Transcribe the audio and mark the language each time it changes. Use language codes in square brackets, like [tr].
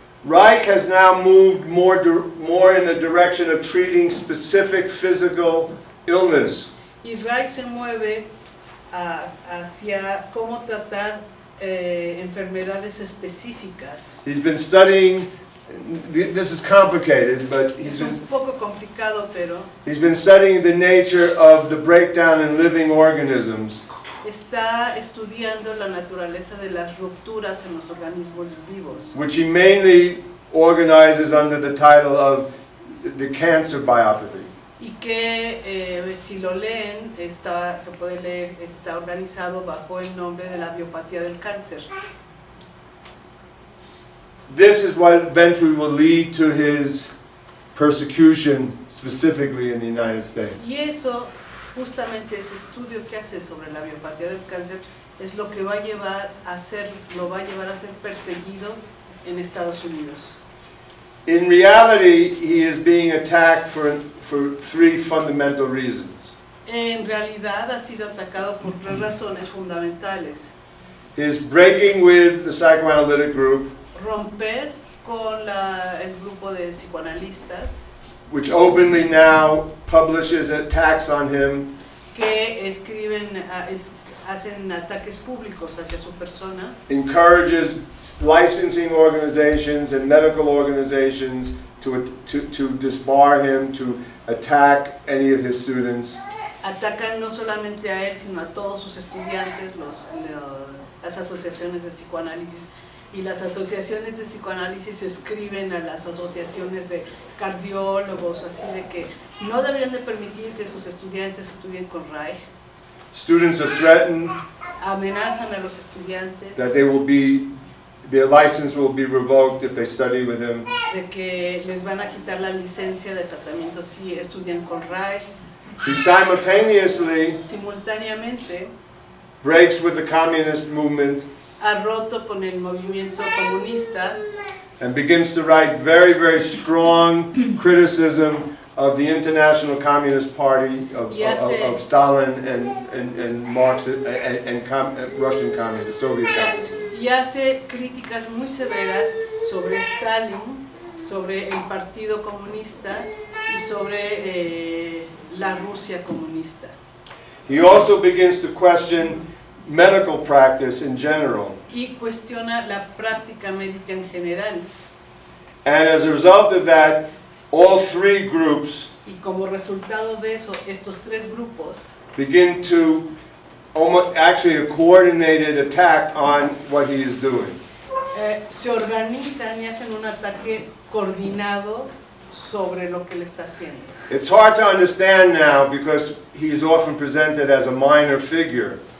[en] Reich has now moved more in the direction of treating specific physical illness. [es] Y Reich se mueve hacia cómo tratar enfermedades específicas. [en] He's been studying, this is complicated, but [es] Es un poco complicado, pero [en] he's been studying the nature of the breakdown in living organisms. [es] está estudiando la naturaleza de las rupturas en los organismos vivos, [en] Which he mainly organizes under the title of the cancer biopathy. [es] y que si lo leen, se puede leer, está organizado bajo el nombre de la biopatía del cáncer. [en] This is what eventually will lead to his persecution, specifically in the United States. [es] Y eso, justamente ese estudio que hace sobre la biopatía del cáncer, es lo que lo va a llevar a ser perseguido en Estados Unidos. [en] In reality, he is being attacked for three fundamental reasons. [es] En realidad ha sido atacado por tres razones fundamentales. [en] His breaking with the psychoanalytic group, [es] Romper con el grupo de psicoanalistas [en] which openly now publishes attacks on him, [es] que escriben, hacen ataques públicos hacia su persona, [en] encourages licensing organizations and medical organizations to disbar him, to attack any of his students. [es] atacan no solamente a él, sino a todos sus estudiantes, las asociaciones de psicoanálisis. Y las asociaciones de psicoanálisis escriben a las asociaciones de cardiólogos, así de que no deberían de permitir que sus estudiantes estudien con Reich. [en] Students are threatened [es] Amenazan a los estudiantes [en] that their license will be revoked if they study with him. [es] de que les van a quitar la licencia de tratamiento si estudian con Reich. [en] He simultaneously [es] Simultáneamente [en] breaks with the communist movement [es] ha roto con el movimiento comunista [en] and begins to write very, very strong criticism of the International Communist Party, of Stalin and Marx and Russian Communist, Soviet Communist. [es] y hace críticas muy severas sobre Stalin, sobre el Partido Comunista y sobre la Rusia comunista. [en] He also begins to question medical practice in general. [es] Y cuestiona la práctica médica en general. [en] And as a result of that, all three groups [es] Y como resultado de eso, estos tres grupos [en] begin to almost actually a coordinated attack on what he is doing. [es] se organizan y hacen un ataque coordinado sobre lo que él está haciendo. [en] It's hard to understand now because he is often presented as a minor figure.